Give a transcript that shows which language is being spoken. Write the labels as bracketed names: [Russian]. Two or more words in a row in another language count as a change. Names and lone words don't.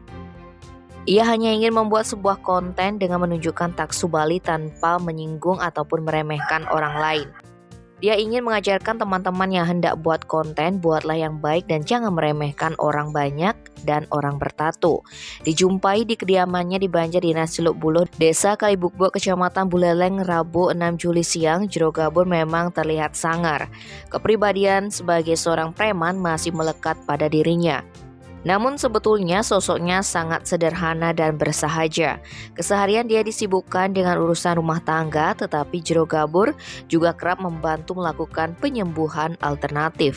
[Indonesian] Ia hanya ingin membuat sebuah konten dengan menunjukkan taksu Bali tanpa menyinggung ataupun meremehkan orang lain. Dia ingin mengajarkan teman-teman yang hendak buat konten, buatlah yang baik dan jangan meremehkan orang banyak dan orang bertato. Dijumpai di kediamannya di Banjardinas Celuk Buluh, Desa Kalibukbo, Kecamatan Buleleng, Rabu 6 Juli siang, Jero Gabor memang terlihat sangar. Kepribadian sebagai seorang preman masih melekat pada dirinya. Namun sebetulnya sosoknya sangat sederhana dan bersahaja. Keseharian dia disibukkan dengan urusan rumah tangga, tetapi Jero Gabor juga kerap membantu melakukan penyembuhan alternatif.